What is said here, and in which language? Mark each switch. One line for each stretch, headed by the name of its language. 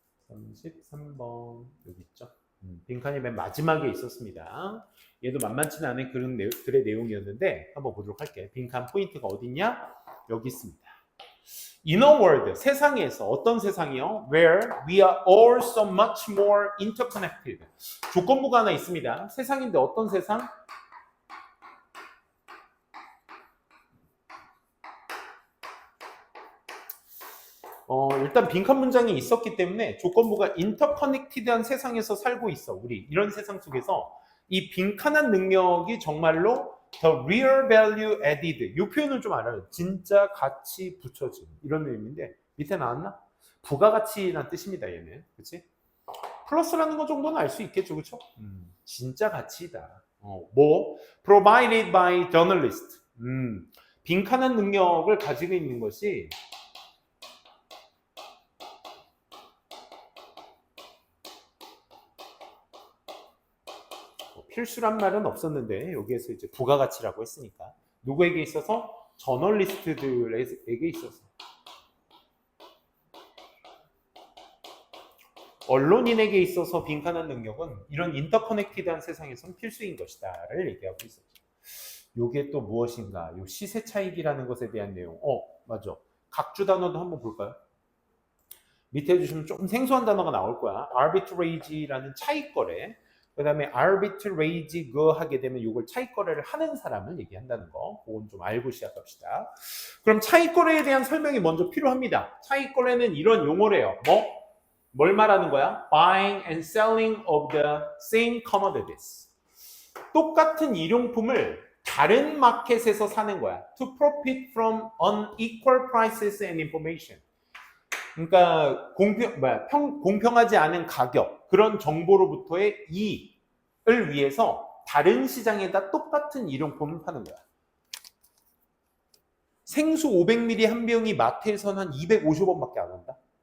Korean: 33번 여기 있죠. 빈칸이 맨 마지막에 있었습니다. 얘도 만만치는 않은 글의 내용이었는데 한번 보도록 할게요. 빈칸 포인트가 어딨냐? 여기 있습니다.
English: In a world,
Korean: 세상에서 어떤 세상이요?
English: Where we are all so much more interconnected.
Korean: 조건부가 하나 있습니다. 세상인데 어떤 세상? 일단 빈칸 문장이 있었기 때문에 조건부가 인터커넥티드한 세상에서 살고 있어. 우리 이런 세상 속에서 이 빈칸한 능력이 정말로
English: the real value added
Korean: 이 표현을 좀 알아요. 진짜 가치 붙여진 이런 의미인데 밑에 나왔나? 부가가치란 뜻입니다. 얘는 그렇지? 플러스라는 거 정도는 알 수 있겠죠, 그렇죠? 진짜 가치다.
English: provided by journalist.
Korean: 빈칸한 능력을 가지고 있는 것이 필수란 말은 없었는데 여기에서 이제 부가가치라고 했으니까 누구에게 있어서? 저널리스트들에게 있어서 언론인에게 있어서 빈칸한 능력은 이런 인터커넥티드한 세상에서는 필수인 것이다 를 얘기하고 있었죠. 이게 또 무엇인가? 요 시세 차익이라는 것에 대한 내용. 맞아. 각주 단어도 한번 볼까요? 밑에 주시면 좀 생소한 단어가 나올 거야. arbitrage라는 차익 거래. 그 다음에 arbitrage 하게 되면 이걸 차익 거래를 하는 사람을 얘기한다는 거. 그건 좀 알고 시작합시다. 그럼 차익 거래에 대한 설명이 먼저 필요합니다. 차익 거래는 이런 용어래요. 뭘 말하는 거야?
English: Buying and selling of the same commodities.
Korean: 똑같은 일용품을 다른 마켓에서 사는 거야.
English: To profit from unequal prices and information.
Korean: 그러니까 공평하지 않은 가격, 그런 정보로부터의 이익을 위해서 다른 시장에다 똑같은 일용품을 파는 거야. 생수 500ml 한 병이 마트에서는 한 250원밖에 안 한다.